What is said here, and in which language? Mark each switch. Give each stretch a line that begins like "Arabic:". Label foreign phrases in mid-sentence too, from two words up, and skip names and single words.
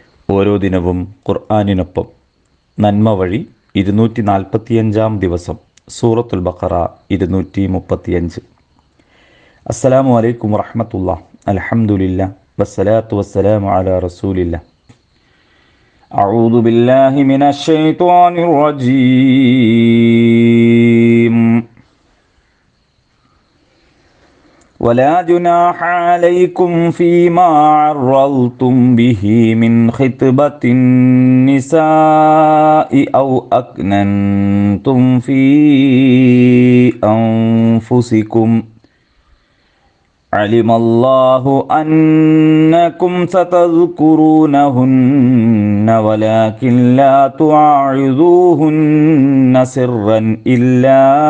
Malayalam: ഓരോ ദിനവും ഖുർആനിനൊപ്പം നന്മ വഴി 245 ദിവസം സൂറത്തുൽ ബഖറ 235.
Arabic: السلام عليكم ورحمة الله. الحمد لله والصلاة والسلام على رسول الله. أعوذ بالله من الشيطان الرجيم. ولا جناح عليكم فيما عرضتم به من خطبة النساء أو أكننتم في أنفسكم علم الله أنكم ستذكرونهن ولكن لا تواعظوهن سرا إلا